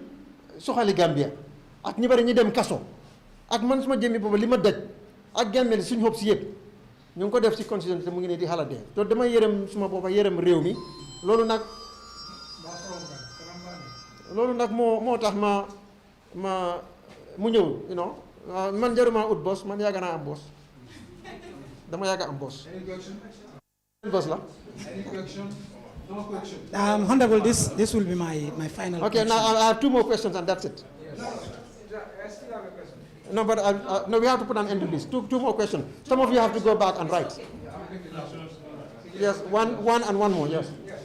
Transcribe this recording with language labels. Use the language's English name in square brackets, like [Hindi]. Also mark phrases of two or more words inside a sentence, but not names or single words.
[Wolof] soxali Gambia ak ñi bari ñi dem kaso ak man suma jëmmi boobu li ma daj ak Gambia suñu xob si yëpp ñu ngi ko def si constitution te mu ngi ne di xalaat dee te dama yërëm suma boppa yërëm réew mi loolu nag moo tax mu ñëw man jaruma ut boss man yàgg naa am boss dama yàgg am boss la [English] no question. Honorable, this will be my final question. Now I have two more questions and that's it. I still have a question. No, but no, we have to put an end to this. Two more questions. Some of you have to go back and write. Yes, one and one more, yes.